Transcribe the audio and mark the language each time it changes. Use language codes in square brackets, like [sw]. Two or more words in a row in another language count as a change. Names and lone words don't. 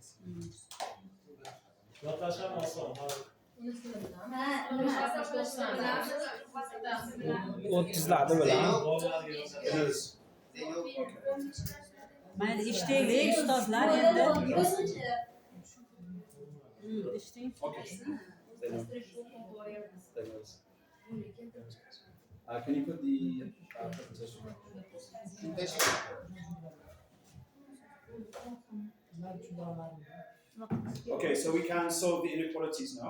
[uz] Yodlash ham oson. 30'larda bo'ladi. Mayli ishdaylik ustozlar endi. Ishlang. [en] Can you put the presentation? Okay, so we can solve the inequalities now.